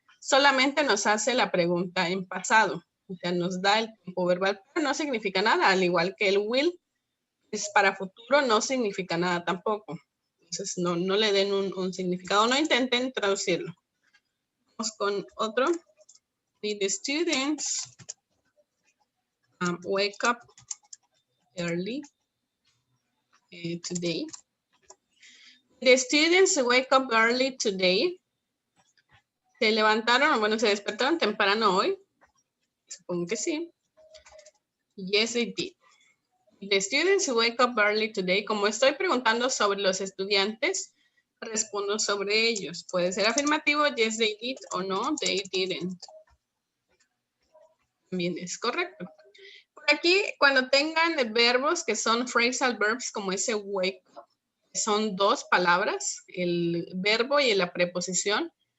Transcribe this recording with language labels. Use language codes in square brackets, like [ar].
[es] Solamente nos hace la pregunta en pasado. O sea, nos da el tiempo verbal, pero no significa nada, al igual que el will es para futuro, no significa nada tampoco. Entonces, no le den un significado, no intenten traducirlo. Vamos con otro. [en] Did the students wake up early today? Did the students wake up early today? [es] ¿Se levantaron o bueno, se despertaron temprano hoy? Supongo que sí. [en] Yes, they did. Did the students wake up early today? [es] Como estoy preguntando sobre los estudiantes, respondo sobre ellos. Puede ser afirmativo, [en] yes, they did, [es] o [en] no, they didn't. [es] También es correcto. Por aquí, cuando tengan verbos que son phrasal verbs, como ese wake up, son dos palabras, el verbo y la preposición.